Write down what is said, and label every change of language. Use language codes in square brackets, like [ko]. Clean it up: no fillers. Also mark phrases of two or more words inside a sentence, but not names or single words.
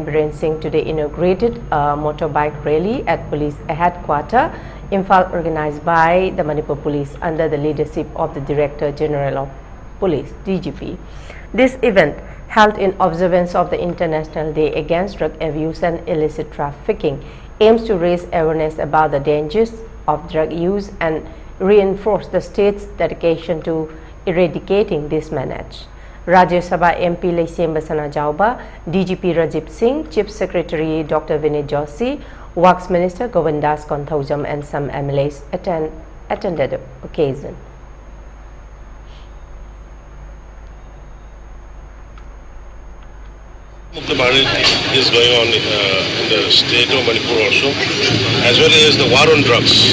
[en] Biren Singh today inaugurated a motorbike rally at police headquarters, Imphal, organized by the Manipur Police under the leadership of the Director General of Police, DGP. This event, held in observance of the International Day Against Drug Abuse and Illicit Trafficking, aims to raise awareness about the dangers of drug use and reinforce the state's dedication to eradicating this menace. Rajya Sabha MP Leima Sana Jauba, DGP Rajiv Singh, Chief Secretary Dr. Vinay Joshi, Works Minister Govindas Konthaujam and some MLAs attended the occasion. The Bharat is going on in the state of Manipur also, as well as the war on drugs.